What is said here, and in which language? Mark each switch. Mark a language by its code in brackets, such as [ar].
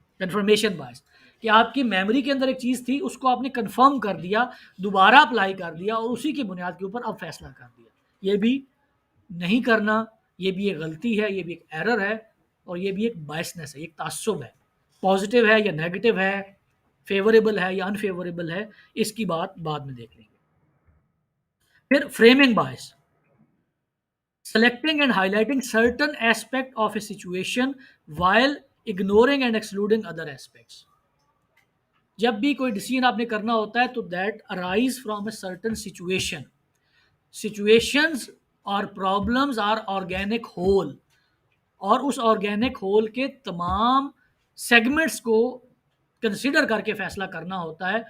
[ur] Confirmation بائس کہ آپ کی میموری کے اندر ایک چیز تھی, اس کو آپ نے کنفرم کر دیا, دوبارہ اپلائی کر دیا اور اسی کی بنیاد کے اوپر اب فیصلہ کر دیا. یہ بھی نہیں کرنا, یہ بھی ایک غلطی ہے, یہ بھی ایک ایرر ہے, اور یہ بھی ایک بائسنس ہے, ایک تعصب ہے. پازیٹیو ہے یا نیگیٹو ہے, فیوریبل ہے یا انفیوریبل ہے, اس کی بات بعد میں دیکھ لیں گے. [en] پھر framing bias, selecting and highlighting certain aspect of a situation while ignoring and excluding other aspects. [ur] جب بھی کوئی ڈیسیژن آپ نے کرنا ہوتا ہے تو [en] That arise from a certain situation. Situations اور problems are organic whole, [ur] اور اس آرگینک ہول کے تمام سیگمنٹس کو کنسیڈر کر کے فیصلہ کرنا ہوتا ہے.